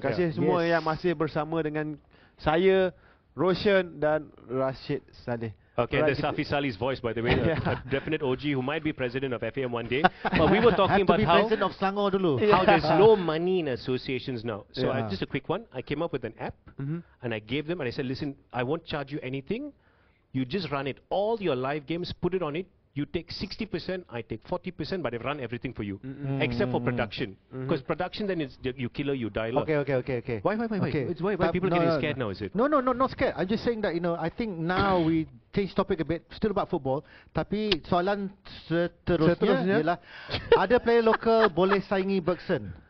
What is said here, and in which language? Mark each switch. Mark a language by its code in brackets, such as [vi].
[ms] Terima kasih semua yang masih bersama dengan saya, Roshan dan Rashid Saleh. [en] Okay, and there's Safi Salih's voice, by the way, a definite OG who might be president of FAM one day. But we were talking about how president of Selangor dulu. How there's no money in associations now. So just a quick one. I came up with an app, and I gave them, and I said, listen, I won't charge you anything. You just run it. All your live games, put it on it. You take 60%, I take 40%, but I run everything for you, except for production. Because production, then it's you killer, you dialer. Okay. Why? Why people getting scared now? Is it? No, not scared. I'm just saying that I think now we change topic a bit. Still about football. [ms] Tapi soalan seterusnya ialah ada player lokal boleh saingi Bergson.